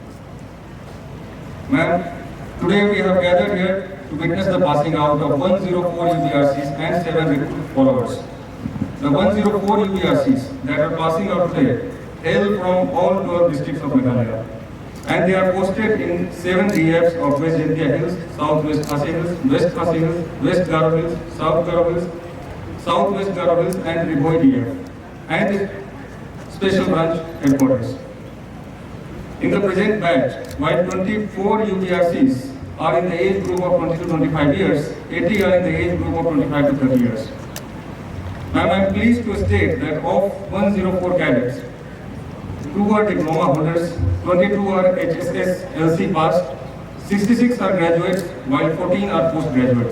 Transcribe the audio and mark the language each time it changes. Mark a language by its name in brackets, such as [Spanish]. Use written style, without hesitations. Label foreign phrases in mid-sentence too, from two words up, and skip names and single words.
[English] Ma'am, today we have gathered here to witness the passing out of 104 UPRCs and 7 recruit followers. The 104 UPRCs that are passing out today hail from all 12 districts of Meghalaya, and they are posted in 7 DFs of West Jaintia Hills, Southwest Khasi Hills, West Khasi Hills, West Garo Hills, South Garo Hills, Southwest Garo Hills, and Ribhoi DF, and its special branch headquarters. In the present batch, while 24 UPRCs are in the age group of 20 to 25 years, 80 are in the age group of 25 to 30 years. Ma'am, I am pleased to state that of 104 cadets, 2 are diploma holders, 22 are HSS LC passed, 66 are graduates, while 14 are postgraduates.